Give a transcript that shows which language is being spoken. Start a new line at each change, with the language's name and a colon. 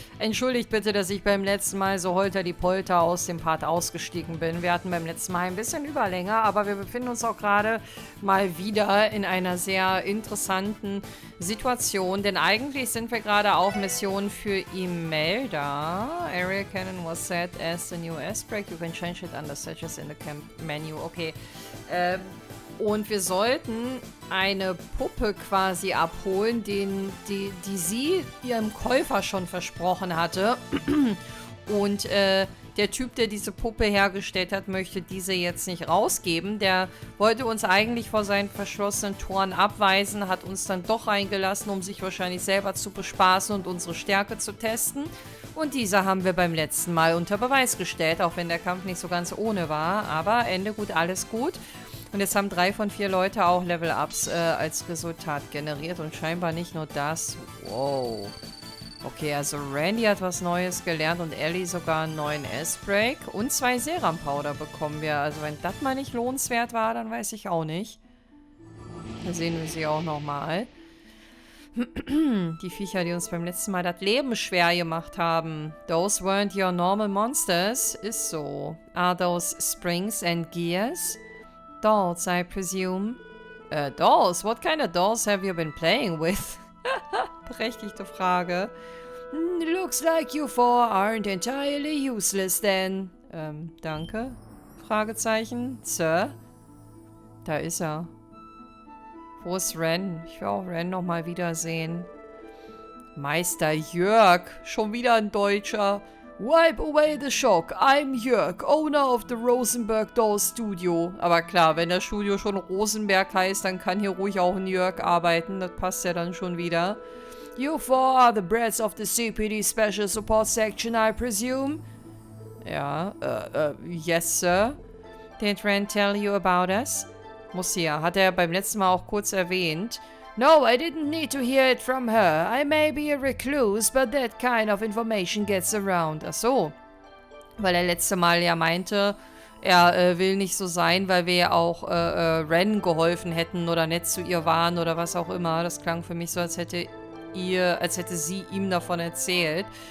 German: Entschuldigt bitte, dass ich beim letzten Mal so holter die Polter aus dem Part ausgestiegen bin. Wir hatten beim letzten Mal ein bisschen Überlänge, aber wir befinden uns auch gerade mal wieder in einer sehr interessanten Situation, denn eigentlich sind wir gerade auf Mission für Imelda.
English: Area Cannon was set as the new S-Break. You can change it under searches in the camp menu.
German: Okay, und wir sollten eine Puppe quasi abholen, die sie ihrem Käufer schon versprochen hatte. Und der Typ, der diese Puppe hergestellt hat, möchte diese jetzt nicht rausgeben. Der wollte uns eigentlich vor seinen verschlossenen Toren abweisen, hat uns dann doch reingelassen, um sich wahrscheinlich selber zu bespaßen und unsere Stärke zu testen. Und diese haben wir beim letzten Mal unter Beweis gestellt, auch wenn der Kampf nicht so ganz ohne war. Aber Ende gut, alles gut. Und jetzt haben 3 von 4 Leute auch Level-Ups als Resultat generiert und scheinbar nicht nur das. Wow. Okay, also Randy hat was Neues gelernt und Ellie sogar einen neuen S-Break und 2 Serum-Powder bekommen wir. Also wenn das mal nicht lohnenswert war, dann weiß ich auch nicht. Da sehen wir sie auch nochmal. Die Viecher, die uns beim letzten Mal das Leben schwer gemacht haben.
English: Those weren't your normal monsters.
German: Ist so.
English: Are those springs and gears? Dolls, I presume. Dolls? What kind of dolls have you been playing with?
German: Berechtigte Frage.
English: Looks like you four aren't entirely useless then.
German: Danke? Fragezeichen. Sir? Da ist er. Wo ist Ren? Ich will auch Ren nochmal wiedersehen. Meister Jörg. Schon wieder ein Deutscher.
English: Wipe away the shock. I'm Jörg, owner of the Rosenberg Doll Studio.
German: Aber klar, wenn das Studio schon Rosenberg heißt, dann kann hier ruhig auch ein Jörg arbeiten. Das passt ja dann schon wieder.
English: You four are the brats of the CPD Special Support Section, I presume? Ja, yes, sir. Did Ren tell you about us?
German: Muss ja. Hat er beim letzten Mal auch kurz erwähnt.
English: No, I didn't need to hear it from her. I may be a recluse, but that kind of information gets around.
German: Ach so. Weil er letzte Mal ja meinte, er will nicht so sein, weil wir ja auch Ren geholfen hätten oder nett zu ihr waren oder was auch immer. Das klang für mich so, als hätte sie ihm davon erzählt.